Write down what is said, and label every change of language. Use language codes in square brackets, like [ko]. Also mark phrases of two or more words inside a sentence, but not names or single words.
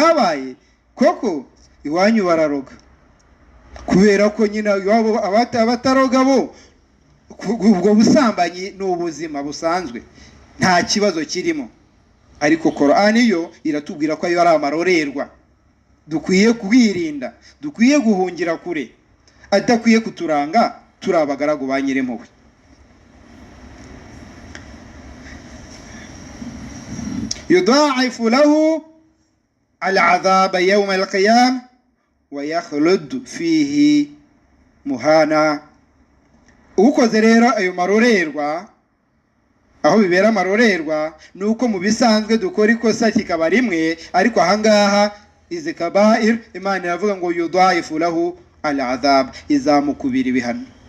[rw] Ntibyabaye koko iwanyu bararoga, kubera ko nyine iwabo abataroga bo ubwo busambanyi ni ubuzima busanzwe, nta kibazo kirimo. Ariko Qur'ani yo iratubwira ko ayo ari amarorerwa, dukwiye kwirinda, dukwiye guhungira kure, adakwiye kuturanga turi abagaragu ba Nyir'impuhwe. [ar] يضاعف له العذاب يوم القيامة ويخلد فيه مهانا. [rw] Ukoze rero ayo marorerwa, aho bibera amarorerwa nuko mu bisanzwe dukora ikosa kikaba rimwe, ariko ahangaha izi kabair Imana iravuga ngo [ar] يضاعف له العذاب, [rw] izamukubira ibihano.